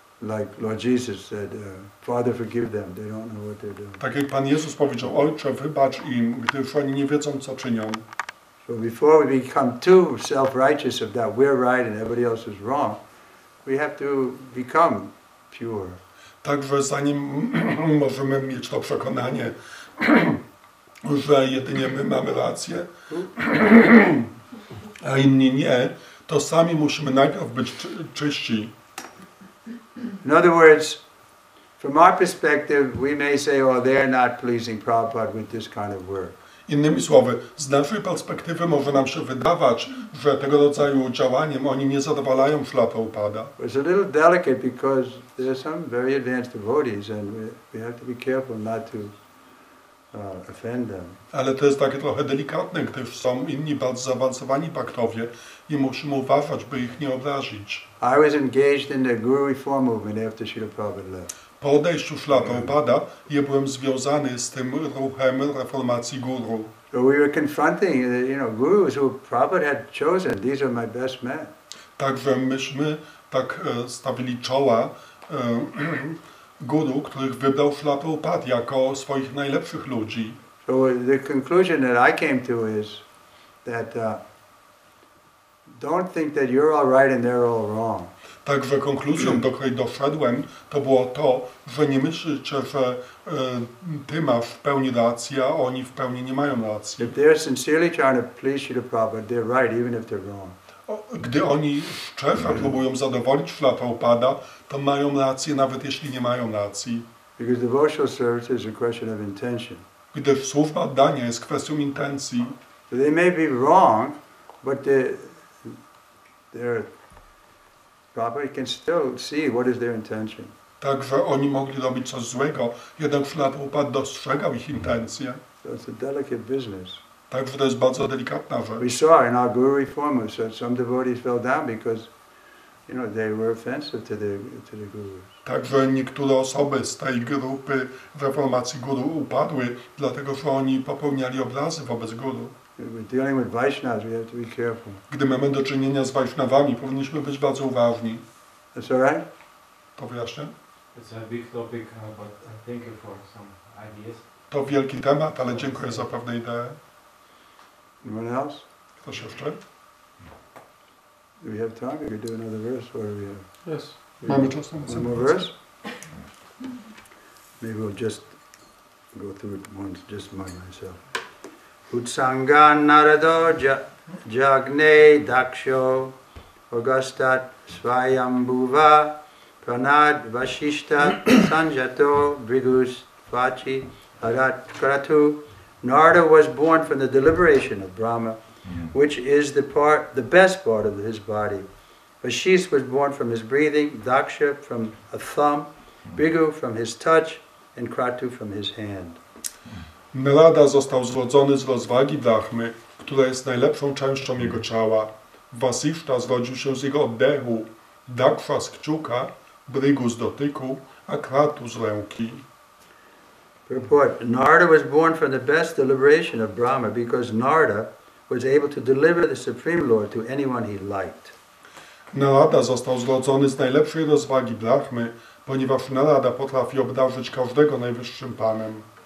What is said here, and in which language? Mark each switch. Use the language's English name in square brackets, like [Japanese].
[English] Like Lord Jesus said, Father, forgive them. They don't know what they're doing. [Polish] Tak jak Pan Jezus powiedział, Ojcze, wybacz im, gdyż oni nie wiedzą, co czynią. [English] So before we become too self-righteous of that we're right and everybody else is wrong, we have to become pure. [Polish] Także zanim możemy mieć to przekonanie, że jedynie my mamy rację, a inni nie, to sami musimy najpierw być czyści. [English] In other words, from our perspective, we may say, oh, they're not pleasing Prabhupada with this kind of work. [Polish] Innymi słowy, z naszej perspektywy może nam się wydawać, że tego rodzaju działaniem oni nie zadowalają Śla Prabhupada. [English] It's a little delicate because there are some very advanced devotees and we have to be careful not to offend them. [Polish] Ale to jest takie trochę delikatne, gdyż są inni bardzo zaawansowani baktowie i musimy uważać, by ich nie obrazić. [English] I was engaged in the Guru Reform movement after Srila Prabhupada left. [Polish] Po odejściu Śrila Prabhupada ja byłem związany z tym ruchem reformacji guru. [English] So we were confronting, gurus who Prabhupada had chosen. These are my best men. [Polish] Także myśmy tak stawili czoła guru, których wybrał Śrila Prabhupada jako swoich najlepszych ludzi. [English] So the conclusion that I came to is that don't think that you're all right and they're all wrong. [Polish] Także konkluzją, do której doszedłem, to było to, że nie myślcie, że ty masz w pełni rację, a oni w pełni nie mają racji. [English] If they're sincerely trying to please Srila Prabhupada, they're right even if they're wrong. [Polish] Gdy oni szczerze próbują zadowolić Śrila Prabhupada, to mają rację, nawet jeśli nie mają racji. [English] Because devotional service is a question of intention. [Polish] Gdyż służba oddania jest kwestią intencji. [English] So they may be wrong, but Prabhupada can still see what is their intention. [Polish] Także oni mogli robić coś złego, jednak Śrila Prabhupada dostrzegał ich intencje. [English] So it's a delicate business. [Polish] Także to jest bardzo delikatna [English] We [Polish] rzecz. [English] saw in our Guru Reform that some devotees fell down because, they were offensive to the gurus. [Polish] Także niektóre osoby z tej grupy reformacji guru upadły, dlatego że oni popełniali obrazy wobec guru. [English] We're dealing with Vaishnavas, we have to be careful. [Polish] Gdy mamy do czynienia z Wajsznawami, powinniśmy być bardzo uważni. [English] That's all right? [Polish] To wyjaśnię? [English] It's a big topic, but thank you for some ideas. [Polish] To wielki temat, ale dziękuję za pewne idee. [English] Anyone else? [Polish] Ktoś jeszcze? [English] Do we have time? We could do another verse. What do we have? Yes. [Polish] Mamy czas na [English] One [Polish] następny [English] more [Polish] werset? [English] verse? Maybe we'll just go through it once, just among myself. [Sanskrit] Utsangan narado jagne daksho augustat svayambhuva pranad vashishta sanjato brigus vachi harat kratu. [English] Narada was born from the deliberation of Brahma, which is the best part of his body. Vashist was born from his breathing, Daksha from a thumb, Bhrigu from his touch, and Kratu from his hand. [Polish] Narada został zrodzony z rozwagi Brahmy, która jest najlepszą częścią jego ciała. Vasishta zrodził się z jego oddechu, Daksha z kciuka, Bhrigu z dotyku, a Kratu z ręki. [English] Purport: Narada was born from the best deliberation of Brahma because Narada was able to deliver the Supreme Lord to anyone he liked. [Polish] Narada został zrodzony z najlepszej rozwagi Brahmy, ponieważ Narada potrafi obdarzyć każdego najwyższym Panem.